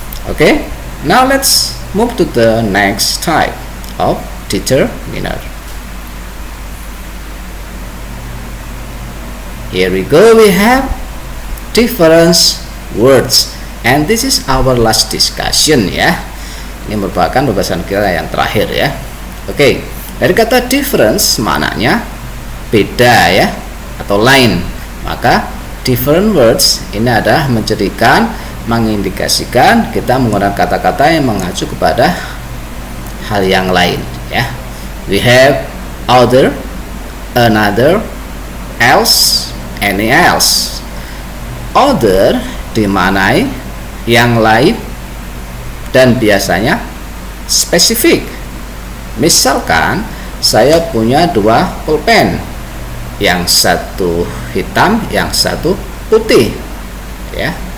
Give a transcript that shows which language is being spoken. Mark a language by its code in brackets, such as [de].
[en] Oke, now let's move to the next type of determiner. Here we go, we have difference words, and this is our last discussion ya. [id] Ini merupakan pembahasan kita yang terakhir ya. Oke, dari kata difference maknanya beda ya, atau lain. Maka different words ini adalah menjadikan, mengindikasikan kita menggunakan kata-kata yang mengacu kepada hal yang lain ya. [en] We have other, another, else, any else. [id] Other dimaknai yang lain dan biasanya spesifik. Misalkan saya punya dua pulpen, yang satu hitam, yang satu putih ya.